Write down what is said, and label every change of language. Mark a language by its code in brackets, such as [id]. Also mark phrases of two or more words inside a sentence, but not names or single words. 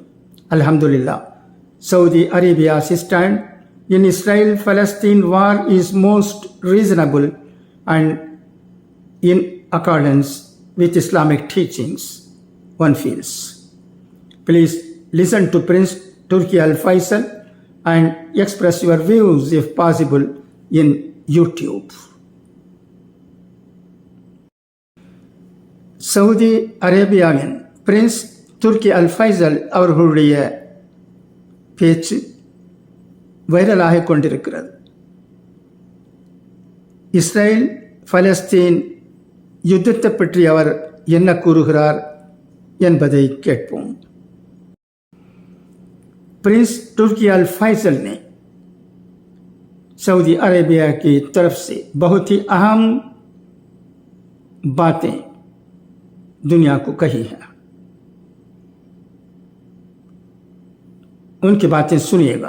[en] Alhamdulillah, Saudi Arabia's stand in Israel-Palestine war is most reasonable and in accordance with Islamic teachings, one feels. Please listen to Prince Turki Faisal and express your views, if possible, in YouTube. [ta] சவுதி அரேபியாவின் பிரின்ஸ் துர்கி ஃபைசல் அவர்களுடைய பேச்சு வைரலாக கொண்டிருக்கிறது. இஸ்ரேல் பலஸ்தீன் யுத்தத்தை பற்றி அவர் என்ன கூறுகிறார் என்பதை கேட்போம். [hi] प्रिंस तुर्की फैसल ने सऊदी अरेबिया की तरफ से बहुत ही अहम बातें दुनिया को कही हैं. उनकी बातें सुनिएगा.